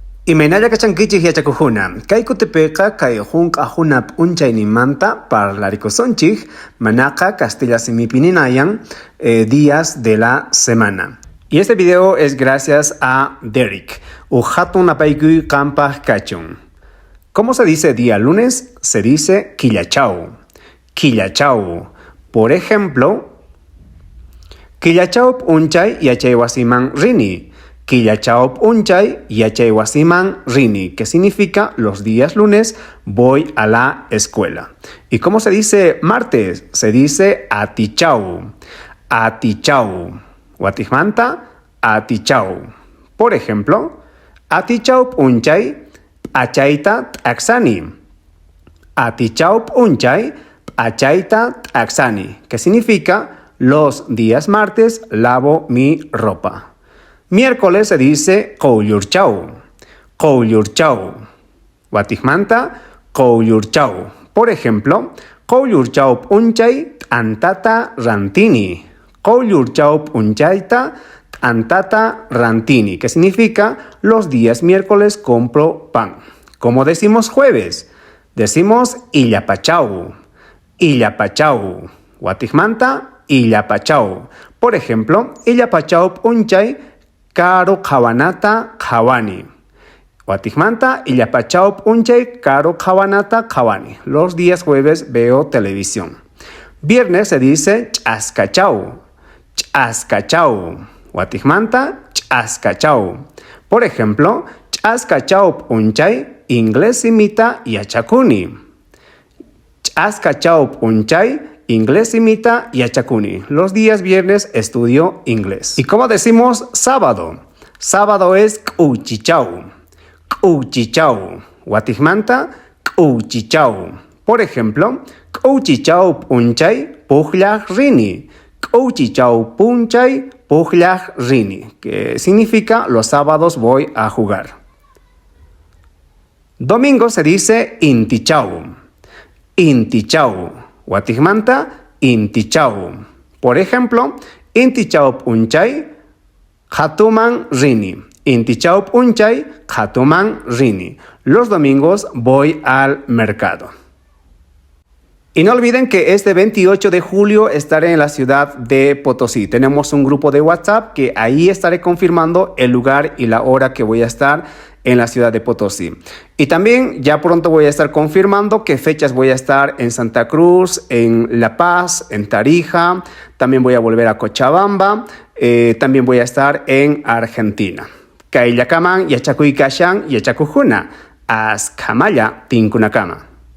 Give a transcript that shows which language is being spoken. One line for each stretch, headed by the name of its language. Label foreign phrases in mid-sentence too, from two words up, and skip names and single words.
Quechua: Imaynalla kachankichik yachakuqkuna, kay kutipiqa kay hunk'aqhuna p'unchaynimanta parlarikusonchik manaqa Castilla simipi ninayan
Spanish: días de la semana. Y este video es gracias a Derek,
Quechua: hatun apaykuy qampaq kachun.
Spanish: ¿Cómo se dice día lunes? Se dice killachau. Killachau. Por ejemplo,
Quechua: killachau p'unchay yachaywasiman rini. Killachau p'unchay yachaywasiman rini,
Spanish: que significa los días lunes voy a la escuela. ¿Y cómo se dice martes? Se dice atichau.
Quechua: Atichau. Watijmanta, atichau.
Spanish: Por ejemplo,
Quechua: atichau p'unchay p'achayta t'aksani. Atichau p'unchay p'achayta t'aksani,
Spanish: que significa los días martes lavo mi ropa. Miércoles se dice
Quechua: q'ullurchau. Q'ullurchau. Watijmanta, q'ullurchau.
Spanish: Por ejemplo,
Quechua: q'ullurchau p'unchay t'antata rantini. Q'ullurchau p'unchayta t'antata rantini,
Spanish: que significa los días miércoles compro pan. ¿Cómo decimos jueves? Decimos illapachau.
Quechua: Illapachau. Watijmanta, illapachau.
Spanish: Por ejemplo,
Quechua: illapachau p'unchay karo qhawanata qhawani. Watijmanta, illapachau p'unchay karo qhawanata qhawani.
Spanish: Los días jueves veo televisión. Viernes se dice
Quechua: ch'askachau. Ch'askachau. Watijmanta, ch'askachau.
Spanish: Por ejemplo,
Quechua: ch'askachau p'unchay inglés imita yachakuni. Ch'askachau p'unchay inglés imita yachakuni.
Spanish: Los días viernes estudio inglés. ¿Y cómo decimos sábado? Sábado es q'uchichau.
Quechua: Q'uchichau. Watijmanta, q'uchichau.
Spanish: Por ejemplo,
Quechua: q'uchichau p'unchay pukllaq rini. Q'uchichau p'unchay pukllaq rini,
Spanish: que significa los sábados voy a jugar. Domingo se dice intichau.
Quechua: Intichau. Watijmanta, intichau.
Spanish: Por ejemplo,
Quechua: intichau p'unchay qhatuman rini. Intichau p'unchay qhatuman rini.
Spanish: Los domingos voy al mercado. Y no olviden que este 28 de julio estaré en la ciudad de Potosí. Tenemos un grupo de WhatsApp que ahí estaré confirmando el lugar y la hora que voy a estar en la ciudad de Potosí. Y también ya pronto voy a estar confirmando qué fechas voy a estar en Santa Cruz, en La Paz, en Tarija. También voy a volver a Cochabamba. También voy a estar en Argentina.
Quechua: Kayllakaman yachakuy kashan yachakuqkuna. Askamalla tinkunakama.